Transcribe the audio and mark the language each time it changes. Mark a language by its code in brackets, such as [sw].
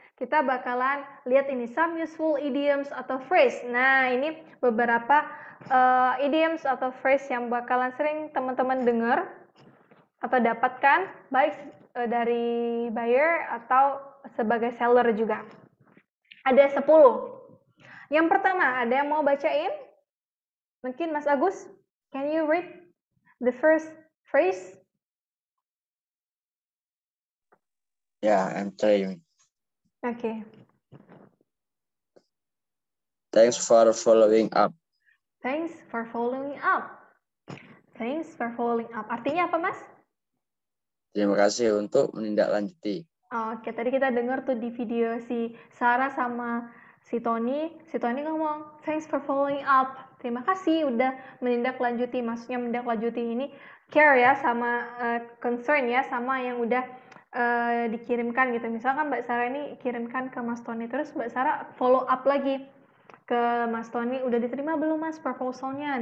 [id] Kita bakalan lihat ini [en] some useful idioms [id] atau phrase. Nah, ini beberapa idioms atau phrase yang bakalan sering teman-teman dengar atau dapatkan baik dari buyer atau sebagai seller juga. Ada 10. Yang pertama, ada yang mau bacain? Mungkin [en] Mas Agus, can you read the first phrase? Yeah, I'm trying. Okay. Thanks for following up. Thanks for following up. Thanks for following up. [id] Artinya apa, Mas? Terima kasih untuk menindaklanjuti. Oke, tadi kita dengar tuh di video si Sarah sama si Tony. [en] Si Tony ngomong, thanks for following up. [id] Terima kasih udah menindaklanjuti. Maksudnya menindaklanjuti ini care ya, sama concern ya, sama yang udah dikirimkan gitu. Misalkan Mbak Sarah ini kirimkan ke Mas Tony, terus Mbak Sarah follow up lagi ke Mas Tony, udah diterima belum Mas proposalnya?